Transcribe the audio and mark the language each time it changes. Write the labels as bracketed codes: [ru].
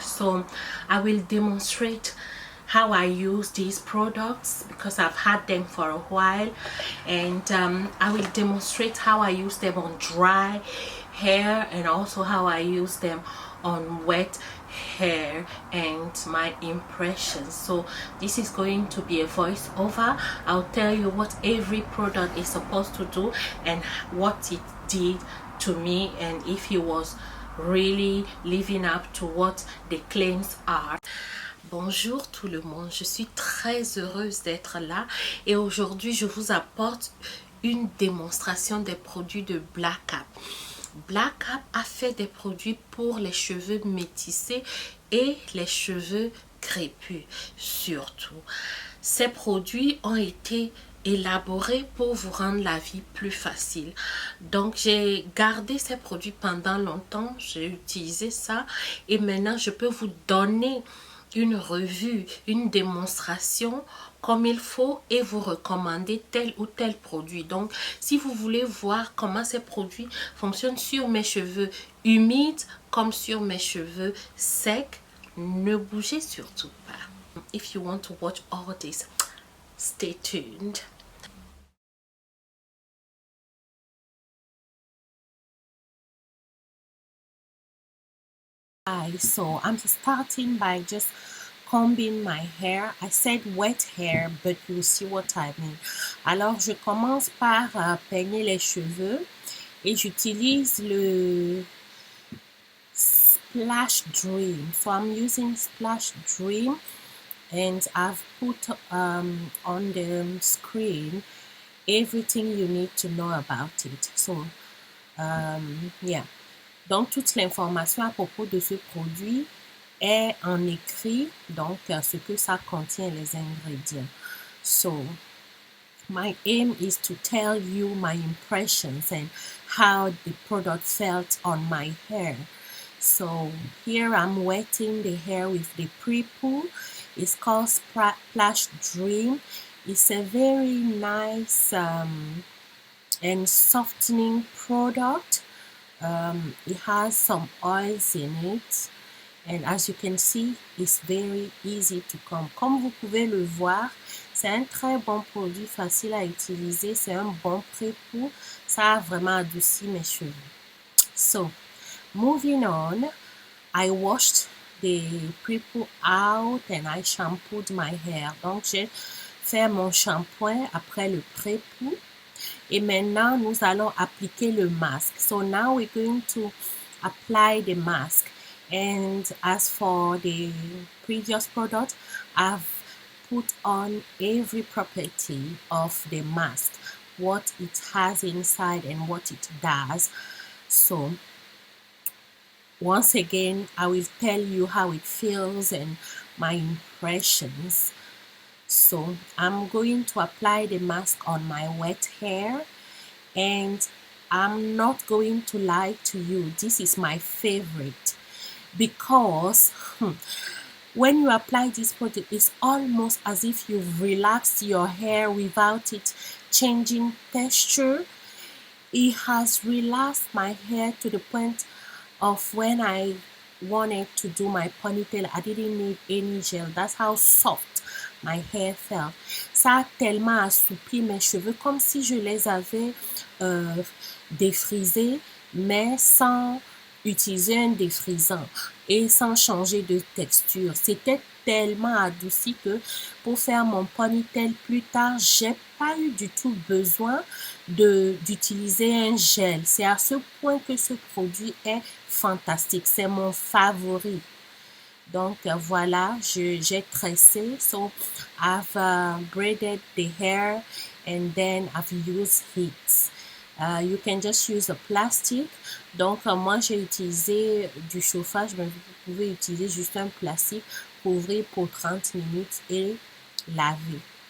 [en] So I will demonstrate how I use these products because I've had them for a while, and I will demonstrate how I use them on dry hair and also how I use them on wet hair and my impressions. So this is going to be a voiceover. I'll tell you what every product is supposed to do and what it did to me, and if it was really living up to what the claims are. [fr] Bonjour tout le monde, je suis très heureuse d'être là et aujourd'hui je vous apporte une démonstration des produits de Black App. Black App a fait des produits pour les cheveux métissés et les cheveux crépus surtout. Ces produits ont été élaborés pour vous rendre la vie plus facile. Donc j'ai gardé ces produits pendant longtemps, j'ai utilisé ça et maintenant je peux vous donner une revue, une démonstration comme il faut et vous recommander tel ou tel produit. Donc si vous voulez voir comment ces produits fonctionnent sur mes cheveux humides comme sur mes cheveux secs, ne bougez surtout pas. [en] If you want to watch all this, stay tuned. So I'm starting by just combing my hair. I said wet hair, but you see what I mean. [fr] Alors je commence par peigner les cheveux et j'utilise le Splash Dream. [en] So I'm using Splash Dream, and I've put on the screen everything you need to know about it. So yeah. [fr] Donc, toute l'information à propos de ce produit est en écrit, donc ce que ça contient, les ingrédients. [en] So, my aim is to tell you my impressions and how the product felt on my hair. So, here I'm wetting the hair with the pre-poo. It's called Splash Dream. It's a very nice and softening product. It has some oils in it, and as you can see, it's very easy to comb. [fr] Comme vous pouvez le voir, c'est un très bon produit, facile à utiliser, c'est un bon pré-poo, ça a vraiment adouci mes cheveux. [en] So, moving on, I washed the pre-poo out and I shampooed my hair. [fr] Donc, j'ai fait mon shampoing après le pré-poo. Et maintenant, nous allons appliquer le masque. [en] So now we're going to apply the mask. And as for the previous product, I've put on every property of the mask, what it has inside and what it does. So once again, I will tell you how it feels and my impressions. So I'm going to apply the mask on my wet hair, and I'm not going to lie to you, this is my favorite because when you apply this product, it's almost as if you've relaxed your hair without it changing texture. It has relaxed my hair to the point of when I wanted to do my ponytail, I didn't need any gel. That's how soft my hair felt. [fr] Ça a tellement assoupli mes cheveux, comme si je les avais défrisés, mais sans utiliser un défrisant et sans changer de texture. C'était tellement adouci que pour faire mon ponytail plus tard, j'ai pas eu du tout besoin d'utiliser un gel. C'est à ce point que ce produit est fantastique. C'est mon favori. Donc voilà, j'ai tressé. [en] So I've braided the hair and then I've used heat. You can just use a plastic. [fr] Donc, moi, j'ai utilisé du chauffage, mais vous pouvez utiliser juste un plastique, couvrir pour 30 minutes et laver.